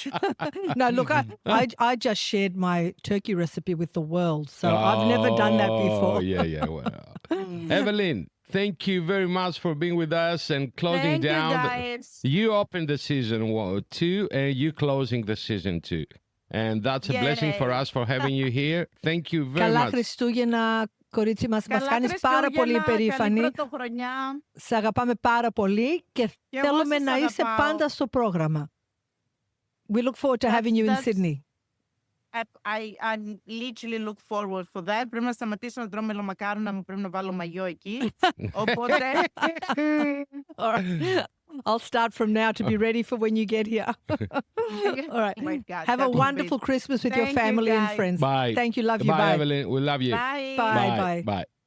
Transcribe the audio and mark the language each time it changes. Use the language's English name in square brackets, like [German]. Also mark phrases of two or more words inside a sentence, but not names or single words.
[English] No, look, I just shared my turkey recipe with the world, so I've never done that before. Oh, yeah, well. Evelyn, thank you very much for being with us and closing Thank you, down. guys. You opened the season 2 and you closing the season 2. And that's a blessing for Yay. us for having you here. Thank you very [Greek] Καλά [English] much. [Greek] Χριστούγεννα, κορίτσι μας. Μας Καλά κάνεις πάρα πολύ Χριστούγεννα, καλή περήφανη. πρωτοχρονιά. Σε αγαπάμε πάρα πολύ και εγώ θέλουμε σας να είσαι αγαπάω. πάντα στο πρόγραμμα. [English] We look forward to having you in That's- Sydney. I literally look forward for that. [Greek] Πρέπει να σταματήσω να τρώω μελομακάρονα μου, πρέπει να βάλω μαγιό εκεί. Οπότε, [English] All right. I'll start from now to be ready for when you get here. All right. Oh my God, Have a that would be- wonderful Christmas with your Thank you, family and guys. friends. Bye. Thank you. Love you. Bye, Bye. Evelyn. We love you. bye. Bye. Bye.